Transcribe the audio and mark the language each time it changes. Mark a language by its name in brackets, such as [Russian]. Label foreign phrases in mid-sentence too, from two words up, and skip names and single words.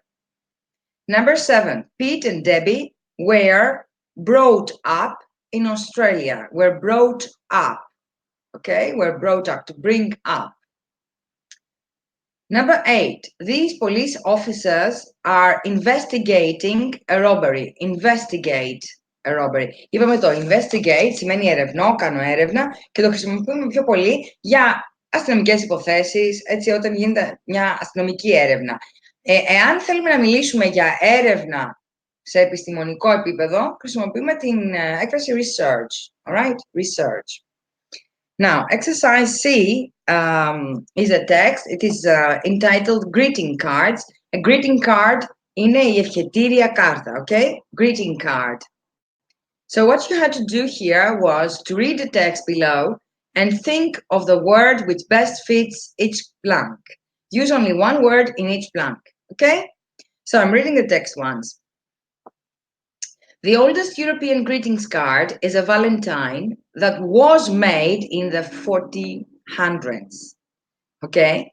[English] Number 7, Pete and Debbie were brought up in Australia, were brought up, okay? Were brought up, to bring up. Number 8, these police officers are investigating a robbery. Investigate a robbery. [Greek] Είπαμε το investigate σημαίνει ερευνώ, κάνω έρευνα και το χρησιμοποιούμε πιο πολύ για αστυνομικές υποθέσεις, έτσι, όταν γίνεται μια αστυνομική έρευνα. Εάν θέλουμε να μιλήσουμε για έρευνα σε επιστημονικό επίπεδο, χρησιμοποιούμε την έκφραση research. [English] All right? Research. Now, exercise C is a text. It is entitled Greeting Cards. A greeting card [Greek] είναι η ευχετήρια κάρτα, [English] okay? Greeting card. So what you had to do here was to read the text below and think of the word which best fits each blank. Use only one word in each blank, okay? So I'm reading the text once. The oldest European greetings card is a Valentine that was made in the 1400s, okay?